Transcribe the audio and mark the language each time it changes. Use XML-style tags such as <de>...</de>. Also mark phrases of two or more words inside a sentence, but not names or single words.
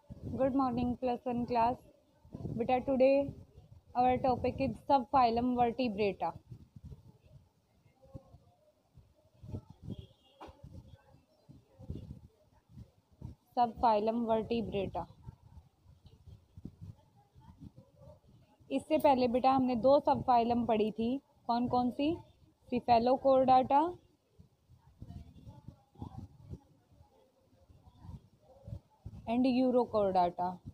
<en>Good morning, +1 class. Beta, today our topic is subphylum Vertebrata. Subphylum Vertebrata.</en> <hi>इससे पहले बेटा हमने दो सबफाइलम पढ़ी थी. कौन कौन सी?</hi> <en>Cephalochordata and Urochordata.</en>